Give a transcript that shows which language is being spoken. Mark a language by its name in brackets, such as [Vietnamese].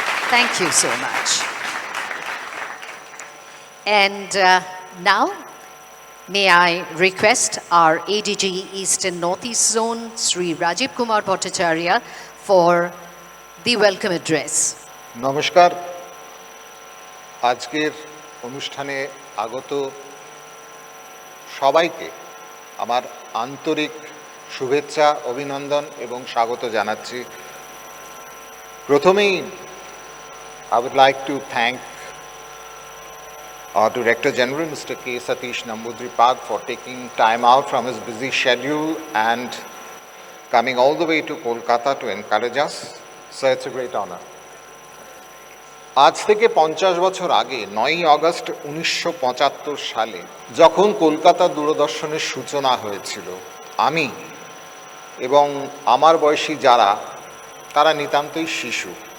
[English] Thank you so much. And now, may I request our ADG East and Northeast Zone, Sri Rajiv Kumar Bhattacharya, for the welcome address. [Bangla] নমস্কার। আজকের অনুষ্ঠানে আগত সবাইকে আমার আন্তরিক শুভেচ্ছা, অভিনন্দন এবং স্বাগত জানাচ্ছি। [English] প্রথমেই I would like to thank our Director General, Mr. K. Satish Nambudripad, for taking time out from his busy schedule and coming all the way to Kolkata to encourage us. So it's a great honor. [Bangla] আজ থেকে 50 বছর আগে 9ই August 1975 সালে যখন কলকাতা দূরদর্শনের সূচনা হয়েছিল, আমি এবং আমার বয়সী যারা, তারা নিতান্তই শিশু।